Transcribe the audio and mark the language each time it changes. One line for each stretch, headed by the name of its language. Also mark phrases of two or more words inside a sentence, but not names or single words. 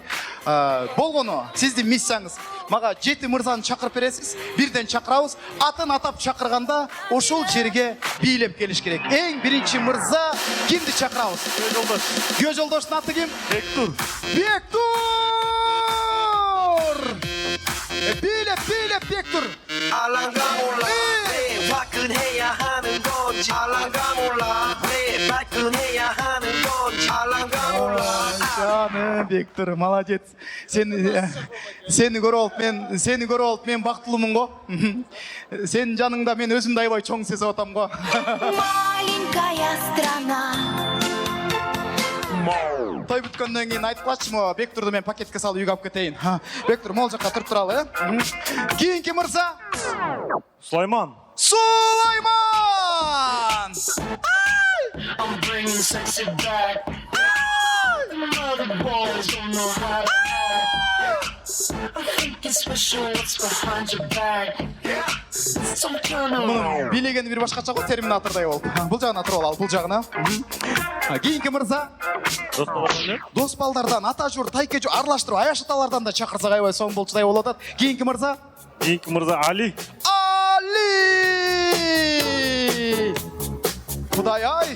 Kyrgyz: Болгону сиздин миссияңыз. Мага 7 мырзаны чакырып бересиз, бирден чакырабыз. Атын атап чакырганда ошол жерге бийлеп келиш керек. Эң биринчи мырза кимди чакырабыз? Күйөө жолдоштун аты ким? Бектур. Бийлеп Бектур.
Korean: 알랑가 몰라 왜 화끈해야 하는 건지 알랑가 몰라 왜 발끈해야 하는 건지 알랑가 몰라
Kyrgyz: Canım Bектур, молодец. Seni көрүп алып мен бактылуумун го. Сенин жаныңда мен өзүмдү аябай чоң сезип атам го.
Russian: Маленькая страна.
Kyrgyz: Той бүткөндөн кийин айтып калчымы, Бектурду мен пакетке салып үйгө алып кетейин. Бектур, могул жакка туруп туралы, Кийинки мырза? Сулайман.
English: I'm bringing sexy back Mother balls don't know how to act I think it's special what's behind your back Some kind of
Kyrgyz: Билегени бир башкача го, терминатордой болуп. Бул жагына туруп ал, бул жагына. Кийинки мырза дос балдардан ата жур тайке жур аралаштырып аяш аталардан да чакырсак аябай соң болчудай болуп атат. Кийинки мырза Али. Али! Кудай ай!